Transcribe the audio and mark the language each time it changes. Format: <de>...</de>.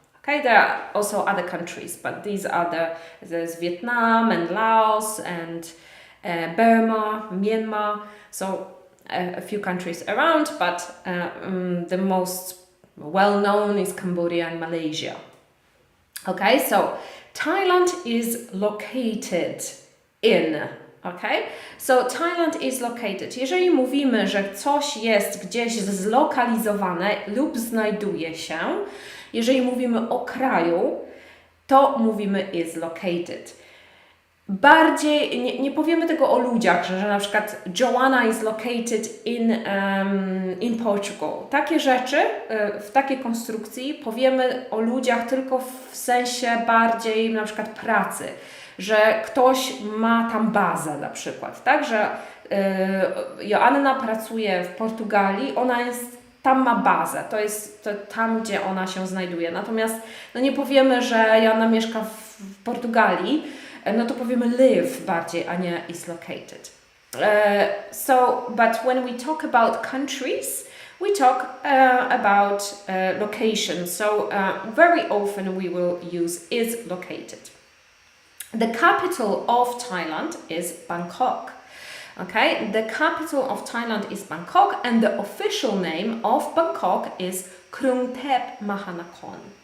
<en>Okay, there are also other countries, but these are there's Vietnam and Laos and Burma, Myanmar, so a few countries around, but the most well-known is Cambodia and Malaysia. Okay, so Thailand is located in. Okay, so Thailand is located.</en> <pl>Jeżeli mówimy, że coś jest gdzieś zlokalizowane lub znajduje się, jeżeli mówimy o kraju, to mówimy</pl> <en>is located.</en> <pl>Bardziej, nie powiemy tego o ludziach, że na przykład Joanna</pl> <en>is located in Portugal.</en> <pl>Takie rzeczy, w takiej konstrukcji powiemy o ludziach tylko w sensie bardziej na przykład pracy, że ktoś ma tam bazę na przykład, tak, że Joanna pracuje w Portugalii, ona jest, tam ma bazę, to jest tam, gdzie ona się znajduje. Natomiast no nie powiemy, że Joanna mieszka w Portugalii, no to powiemy live bardziej, a nie</pl> <en>is located. But when we talk about countries, we talk about location. So very often we will use is located. The capital of Thailand is Bangkok. Okay, the capital of Thailand is Bangkok, and the official name of Bangkok is Krungthep Mahanakhon.</en>